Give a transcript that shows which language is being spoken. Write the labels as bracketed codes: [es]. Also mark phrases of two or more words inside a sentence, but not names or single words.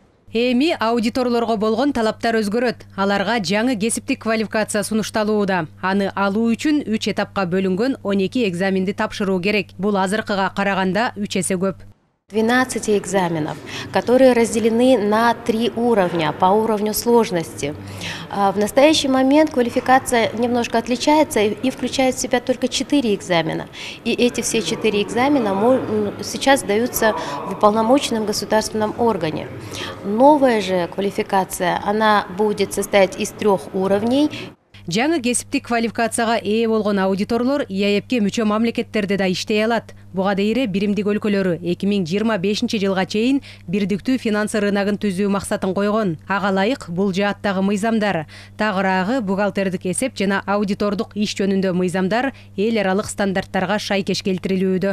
[ky] Эми аудиторлорго болгон талаптар өзгөрөт. Аларга жаңы кесиптик квалификация сунушталууда. Аны алуу үчүн 3 этапка бөлүнгөн 12 экзаменди тапшыруу керек. Бул азыркыга караганда 3 эсе көп. [ru] 12 экзаменов, которые разделены на 3 уровня по уровню сложности. В настоящий момент квалификация немножко отличается и включает в себя только 4 экзамена. И эти все 4 экзамена сейчас даются в уполномоченном государственном органе. Новая же квалификация, она будет состоять из 3 уровней. [ky] Жаңы кесиптик квалификацияга ээ болгон аудиторлор ИАЭПке мүчө мамлекеттерде да иштей алат. Буга дейре биримдик өлкөлөрү 2025 жылга чейин бирдиктүү финансы рыногун түзүү максатын койгон. Ага ылайык бул жааттагы мыйзамдар, тагыраагы бухгалтердик эсеп жана аудитордук иш жөнүндө мыйзамдар эл аралык стандарттарга шайкеш келтирилүүдө.